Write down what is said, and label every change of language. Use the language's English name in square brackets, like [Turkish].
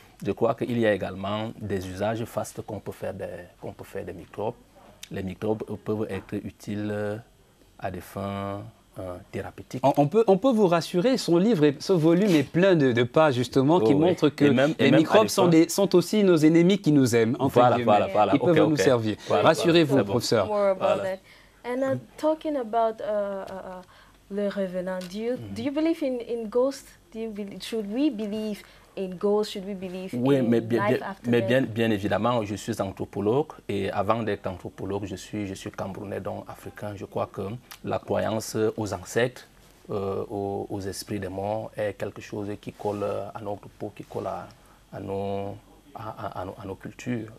[French] Je crois qu'il y a également des usages vastes qu'on peut faire des microbes. Les microbes peuvent être utiles à des fins thérapeutique. On peut vous rassurer, son livre, ce volume est plein de pages justement qui montrent que les microbes sont aussi nos ennemis qui nous aiment. Voilà. Ils peuvent nous servir. Rassurez-vous, professeur. [English] And talking about Le Revenant, do you believe in ghosts? Should we believe in ghosts? Should we believe in life after death? [French] Bien évidemment, je suis anthropologue et avant d'être anthropologue, je suis camerounais, donc africain. Je crois que la croyance aux ancêtres, aux esprits des morts est quelque chose qui colle à notre peau, qui colle à nos cultures.